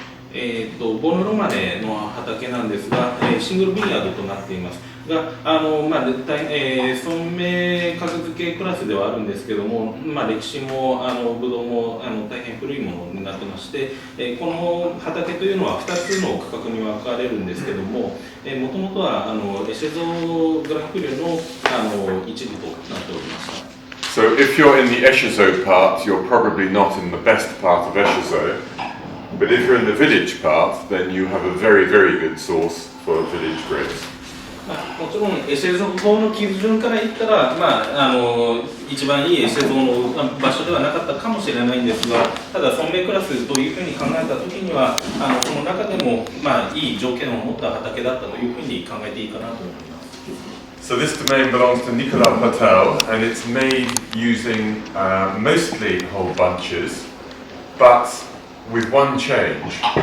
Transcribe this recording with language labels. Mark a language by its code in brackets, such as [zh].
[ja] ボーヌロマネの畑なんですが、シングルビニヤードとなっていますが、村名格付けクラスではあるんですけども、歴史もブドウも大変古いものになってまして、この畑というのは2つの区画に分かれるんですけども、もともとはエシェゾーグランクリュの一部となっておりました。 [en] So if you're in the Échezeaux part, you're probably not in the best part of Échezeaux. But if you're in the village part, then you have a very, very good source for village grapes. [ja] もちろんエシェゾーの基準から言ったら、一番いいエシェゾーの場所ではなかったかもしれないんですが、ただ村名クラスというふうに考えたときには、その中でもいい条件を持った畑だったというふうに考えていいかなと思います。 [en] So this domain belongs to Nicolas Patel, and it's made using mostly whole bunches, but with one change.